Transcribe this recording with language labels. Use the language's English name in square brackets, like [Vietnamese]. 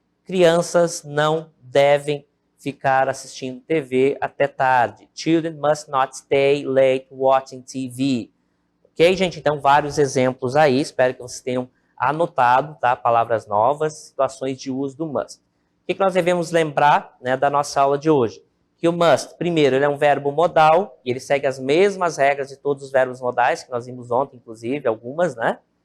[Portuguese] Crianças não devem ficar assistindo TV até tarde. [English] Children must not stay late watching TV. [Portuguese] Ok, gente? Então, vários exemplos aí. Espero que vocês tenham anotado, tá? Palavras novas, situações de uso do must. O que nós devemos lembrar, né, da nossa aula de hoje? Que o must, primeiro, ele é um verbo modal e ele segue as mesmas regras de todos os verbos modais, que nós vimos ontem, inclusive, algumas, né?